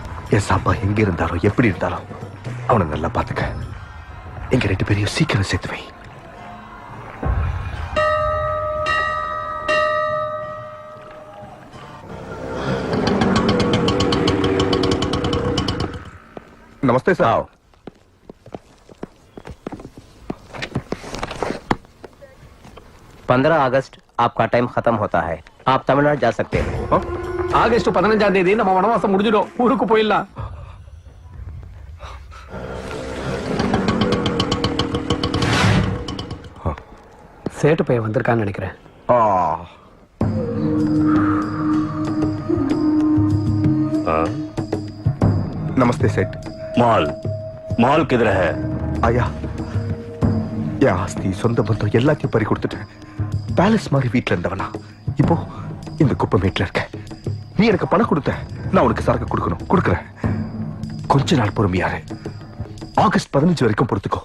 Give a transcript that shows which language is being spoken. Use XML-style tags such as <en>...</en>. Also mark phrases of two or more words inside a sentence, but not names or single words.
<ta>என் சாம்பா எங்க இருந்தாலும் எப்படி இருந்தாலும் அவனை நல்லா பாத்துக்க. எங்க 2 பேரையும் சீக்கிரம் சேர்த்து வை.</ta> <hi>नमस्ते साहब। 15 अगस्त आपका टाइम खत्म होता है, आप तमिलनाडु जा सकते हैं।</hi> <ta>ஆகஸ்ட் 15ஆம் தேதி நம்ம வனவாசம் முடிஞ்சிடும், ஊருக்கு போயிடலாம். சேட்டு பையன் வந்திருக்கான்னு நினைக்கிறேன்.</ta> <hi>नमस्ते सेठ। माल माल किधर है?</hi> <ta>आया என் ஆஸ்தி சொந்த பந்தம் எல்லாத்தையும் பறி கொடுத்துட்டேன். பேலஸ் மாதிரி வீட்டுல இருந்தவனா இப்போ இந்த குப்பமேட்ல இருக்க. நீ எனக்கு பணம் கொடுத்த, நான் உனக்கு சரக்கு கொடுக்கணும், கொடுக்குறேன். கொஞ்ச நாள் பொறுமையாரு. ஆகஸ்ட் 15 வரைக்கும் பொறுத்துக்கோ.</ta>